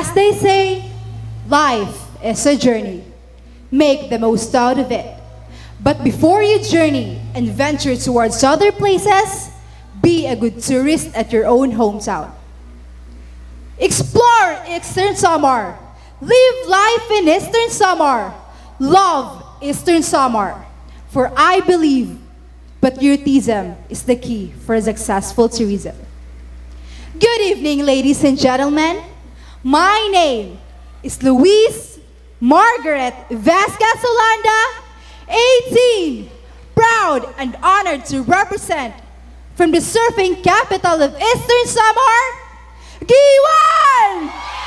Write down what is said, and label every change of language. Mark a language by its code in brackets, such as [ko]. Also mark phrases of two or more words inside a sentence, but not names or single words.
[en] they say, life is a journey. Make the most out of it. But before you journey and venture towards other places, be a good tourist at your own hometown. Explore Eastern Samar. Live life in Eastern Samar. Love Eastern Samar. For I believe patriotism is the key for successful tourism. Good evening, ladies and gentlemen. My name is Luis Margaret Vasquez Olanda, 18, proud and honored to represent from the surfing capital of Eastern Samar, Giwan!